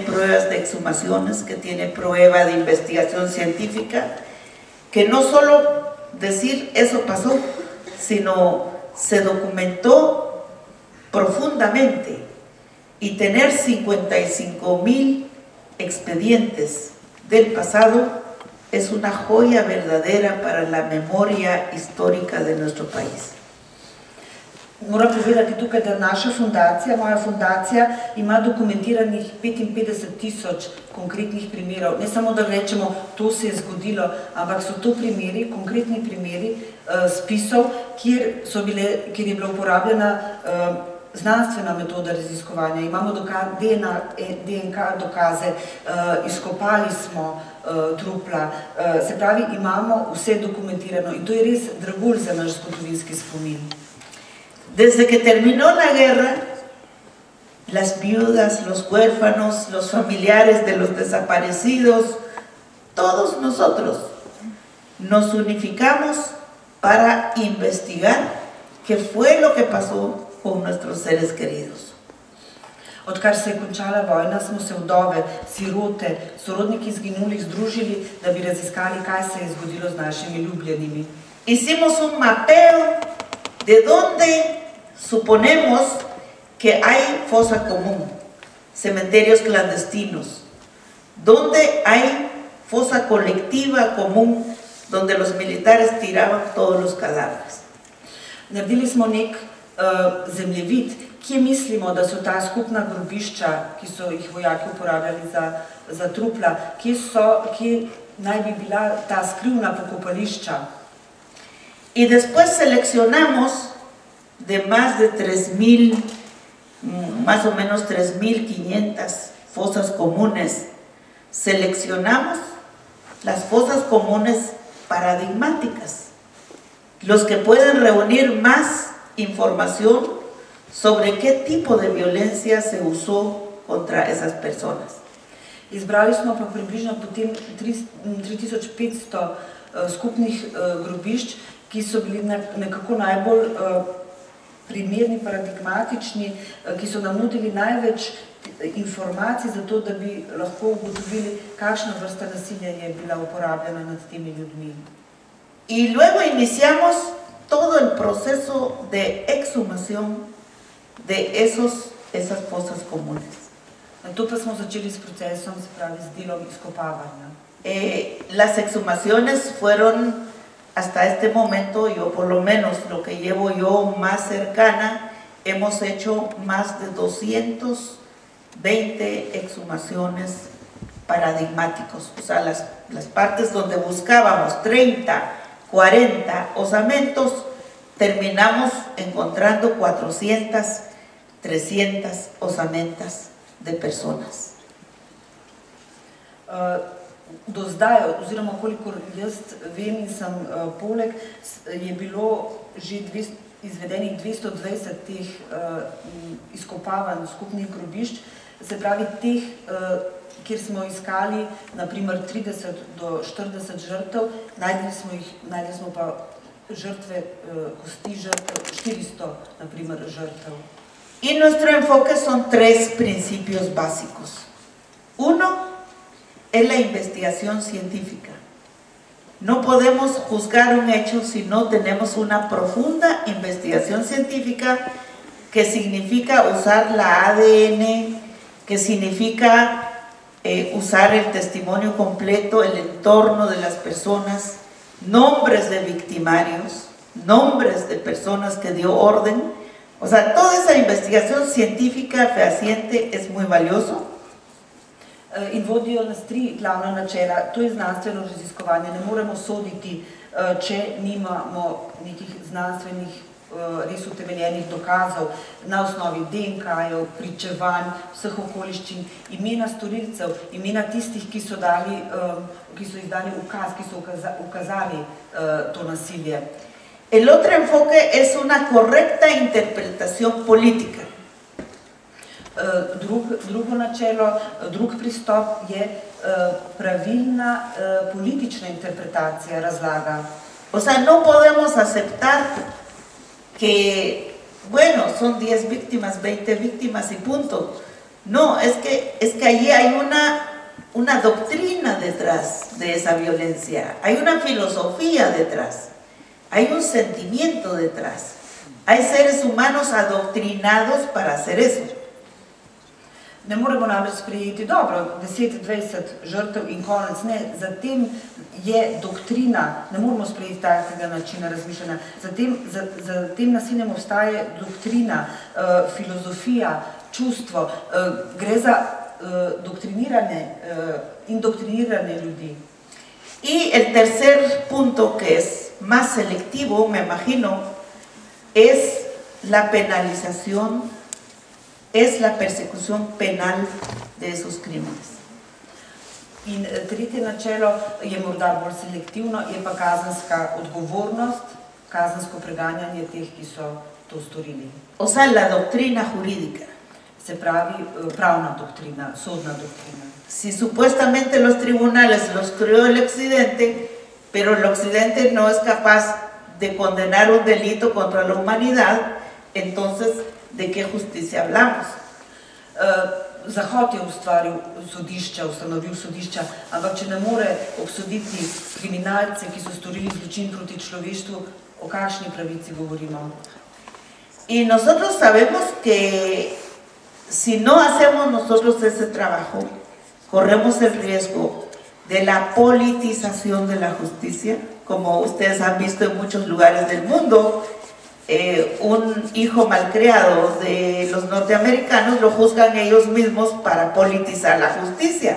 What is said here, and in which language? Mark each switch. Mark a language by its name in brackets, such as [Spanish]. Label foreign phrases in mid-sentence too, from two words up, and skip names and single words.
[Spanish] pruebas de exhumaciones, que tiene prueba de investigación científica, que no solo decir eso pasó, sino se documentó profundamente, y tener 55,000 expedientes del pasado es una joya verdadera para la memoria histórica de nuestro país. [Slovenian] Moram povedati tukaj, da naša fundacija, moja fundacija, ima dokumentiranih 55,000 konkretnih primerov. Ne samo, da rečemo, to se je zgodilo, ampak so to primeri, konkretni primeri spisov, kjer je bila uporabljena znanstvena metoda raziskovanja. Imamo DNK dokaze, izkopali smo trupla, se pravi, imamo vse dokumentirano in to je res dragulj za naš zgodovinski spomin. [Spanish] Desde que terminó la guerra, las viudas, los huérfanos, los familiares de los desaparecidos, todos nosotros nos unificamos para investigar qué fue lo que pasó con nuestros seres queridos. [Slovenian] Odkar se je končala vojna, smo se vdove, sirote, sorodniki izginulih združili, da bi raziskali, kaj se je zgodilo z našimi ljubljenimi. [Spanish] Hicimos un mapeo de donde suponemos que hay fosa común, cementerios clandestinos, donde hay fosa colectiva común, donde los militares tiraban todos los cadáveres. [Slovenian] Naredili smo nek zemljevid, kje mislimo, da so ta skupna grobišča, ki so jih vojaki uporabljali za trupla, kje naj bi bila ta skrivna pokopališča. [Spanish] Y después seleccionamos de más de 3,000, más o menos 3,500 fosas comunes. Seleccionamos las fosas comunes paradigmáticas, los que pueden reunir más información sobre qué tipo de violencia se usó contra esas personas. [Slovenian] Izbrali smo pa približno potem 3,500 skupnih grobišč, ki so bili nekako najbolj primerni, paradigmatični, ki so nam nudili največ informacij za to, da bi lahko ugotovili, kakšna vrsta nasilja je bila uporabljena nad temi ljudmi. [Spanish] Y luego iniciamos todo el proceso de exhumación de esas fosas comunes. [Slovenian] To pa smo začeli s procesom, se pravi, z delom izkopavanja. [Spanish] Las exhumaciones fueron hasta este momento, yo por lo menos lo que llevo yo más cercana, hemos hecho más de 220 exhumaciones paradigmáticos, o sea, las partes donde buscábamos 30, 40 osamentos, terminamos encontrando 400, 300 osamentas de personas. [Slovenian] Do zdaj, oziroma kolikor jaz vem in sem poleg, je bilo že izvedenih 220 teh izkopavanj skupnih grobišč, se pravi teh, kjer smo iskali naprimer 30 do 40 žrtev, najdli smo pa žrtve, kosti žrtev, 400 naprimer žrtev. [Spanish] Y nuestro enfoque son tres principios básicos. Uno es la investigación científica. No podemos juzgar un hecho si no tenemos una profunda investigación científica, que significa usar la ADN, que significa usar el testimonio completo, el entorno de las personas, nombres de victimarios, nombres de personas que dio orden. O sea, toda esa investigación científica fehaciente es muy valioso. [Slovenian] In vodijo nas tri glavna načela. To je znanstveno raziskovanje. Ne moremo soditi, če nimamo nekih znanstvenih, res utemeljenih dokazov na osnovi DNK-jev, pričevanj, vseh okoliščin, imena storilcev, imena tistih, ki so izdali ukaz, ki so ukazali to nasilje. [Spanish] El otro enfoque es una correcta interpretación política. [Slovenian] Drugo načelo, drug pristop je pravilna politična interpretacija razlaga. [Spanish] O sea, no podemos aceptar que, bueno, son 10 víctimas, 20 víctimas y punto. No, es que allí hay una doctrina detrás de esa violencia, hay una filosofía detrás, hay un sentimiento detrás. Hay seres humanos adoctrinados para hacer eso. [Slovenian] Ne moremo namreč sprejeti, dobro, 10-20 žrtev in konec, ne, zatem je doktrina, ne moremo sprejeti takega načina razmišljanja, za tem nasiljem obstaja doktrina, filozofija, čustvo, gre za indoktrinirane ljudi. [Spanish] Y el tercer punto, que es más selectivo, me imagino, es la penalización, es la persecución penal de esos crímenes. [Slovenian] In tretje načelo je morda bolj selektivno, je pa kazenska odgovornost, kazensko preganjanje teh, ki so to storili. [Spanish] O sea, la doctrina jurídica. [Slovenian] Se pravi, pravna doktrina, sodna doktrina. [Spanish] Si supuestamente los tribunales los creó el Occidente, pero el Occidente no es capaz de condenar un delito contra la humanidad, entonces, ¿de qué justicia hablamos? [Slovenian] Zahod je ustanovil sodišča, ampak če ne more obsoditi kriminalce, ki so storili zločin proti človeštvu, o kakšni pravici govorimo? [Spanish] Y nosotros sabemos que si no hacemos nosotros ese trabajo, corremos el riesgo de la politización de la justicia, como ustedes han visto en muchos lugares del mundo. Un hijo malcriado de los norteamericanos lo juzgan ellos mismos para politizar la justicia.